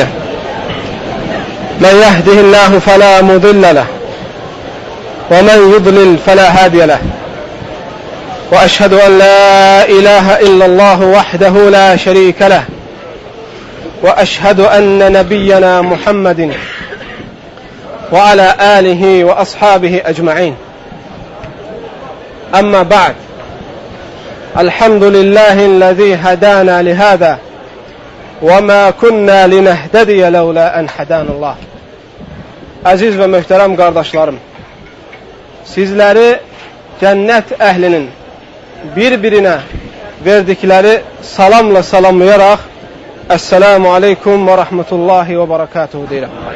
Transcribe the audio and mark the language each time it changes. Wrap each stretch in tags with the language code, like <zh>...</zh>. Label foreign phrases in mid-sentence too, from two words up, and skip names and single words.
<ar>من يهده الله فلا مضل له ومن يضلل فلا هادي له، وأشهد أن لا إله إلا الله وحده لا شريك له، وأشهد أن نبينا محمد وعلى آله وأصحابه أجمعين. أما بعد، الحمد لله الذي هدانا لهذا وما كنا لنهتدي لولا أن هدانا الله.</ar> <tr>Aziz ve muhterem kardeşlerim, sizleri cennet ehlinin birbirine verdikleri salamla salamlayarak</tr> <ar>السلام عليكم ورحمة الله وبركاته</ar> <tr>diyelim.</tr>